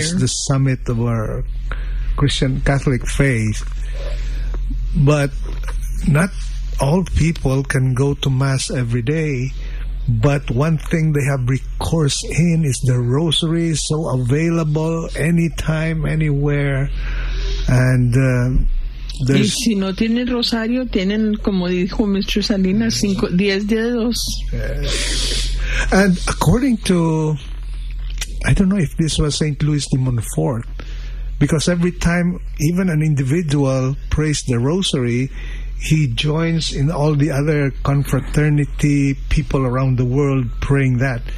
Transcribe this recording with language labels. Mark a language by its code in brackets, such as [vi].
[en] It's the summit of our Christian Catholic faith. But not all people can go to Mass every day. But one thing they have recourse in is the rosary, so available anytime, anywhere. And there's... [es] Y si no tienen rosario, tienen, como dijo Mr. Salinas, 5, 10 dedos. [en] And according to, I don't know if this was St. Louis de Montfort, because every time even an individual prays the rosary, he joins in all the other confraternity people around the world praying that.